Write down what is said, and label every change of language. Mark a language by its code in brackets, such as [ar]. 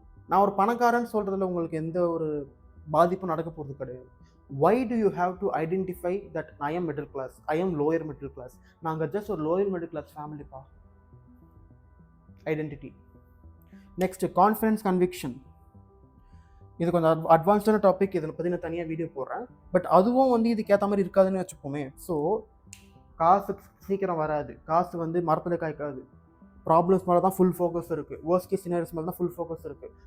[ta] நான் ஒரு பணக்காரன் சொல்கிறதுல உங்களுக்கு எந்த ஒரு பாதிப்பும் நடக்க போகிறது கிடையாது. [en] Why do you have to identify that I am middle class, I am lower middle class? [ta] நாங்கள் ஜஸ்ட் ஒரு lower middle class ஃபேமிலிப்பா. Identity. Next confidence, conviction. இது கொஞ்சம் அட்வான்ஸ்டான டாபிக், இதில் பற்றி நான் தனியாக வீடியோ போடுறேன். பட் அதுவும் வந்து இதுக்கு ஏற்ற மாதிரி இருக்காதுன்னு வச்சுப்போமே. ஸோ காசு சீக்கிரம் வராது, காசு வந்து மரத்தில் காய்க்காது, ப்ராப்ளம்ஸ் மேலே தான் ஃபுல் ஃபோக்கஸ் இருக்குது, வேர்ஸ்ட் கேஸ் சினாரியோஸ் மேலே தான் ஃபுல் ஃபோக்கஸ் இருக்குது.